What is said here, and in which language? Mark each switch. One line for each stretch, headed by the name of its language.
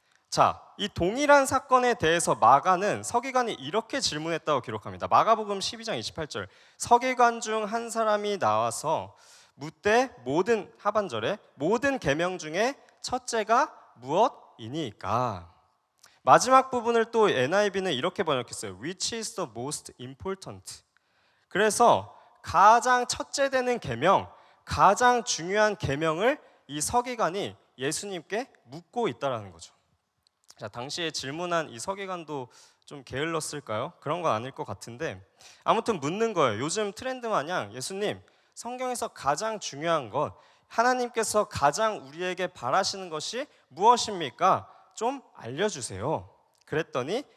Korean: 자, 이 동일한 사건에 대해서 마가는 서기관이 이렇게 질문했다고 기록합니다. 마가복음 12장 28절, 서기관 중 한 사람이 나와서 묻되 하반절에 모든 계명 중에 첫째가 무엇이니까? 마지막 부분을 또 NIV는 이렇게 번역했어요.
English: Which is the most important?
Korean: 그래서 가장 첫째 되는 계명, 가장 중요한 계명을 이 서기관이 예수님께 묻고 있다라는 거죠. 자, 당시에 질문한 이 서기관도 좀 게을렀을까요? 그런 건 아닐 것 같은데 아무튼 묻는 거예요. 요즘 트렌드 마냥 예수님, 성경에서 가장 중요한 것, 하나님께서 가장 우리에게 바라시는 것이 무엇입니까? 좀 알려주세요. 그랬더니